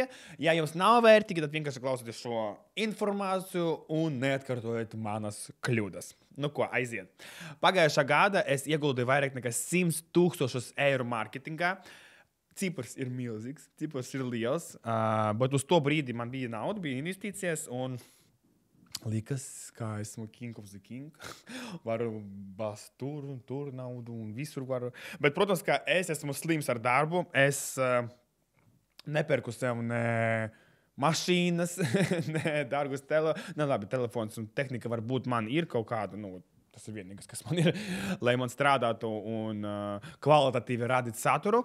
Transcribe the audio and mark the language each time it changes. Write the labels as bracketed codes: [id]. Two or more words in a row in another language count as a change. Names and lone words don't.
[lv] Ja jums nav vērtīgi, tad vienkārši klausieties šo informāciju un neatkārtojiet manas kļūdas. Nu ko, aiziet. Pagājušā gada es ieguldīju vairāk nekā 100,000 eiro mārketingā. Cipars ir milzīgs, cipars ir liels, bet uz to brīdi man bija nauda, bija investīcijas un likas, kā esmu [en] king of the king. [lv] Varu bāzt tur naudu un visur varu. Bet, protams, ka es esmu slims ar darbu. Es nepērku sev ne mašīnas, ne dārgus telefons un tehnika varbūt man ir kaut kāda, tas ir vienīgais, kas man ir, lai man strādātu un kvalitatīvi radīt saturu.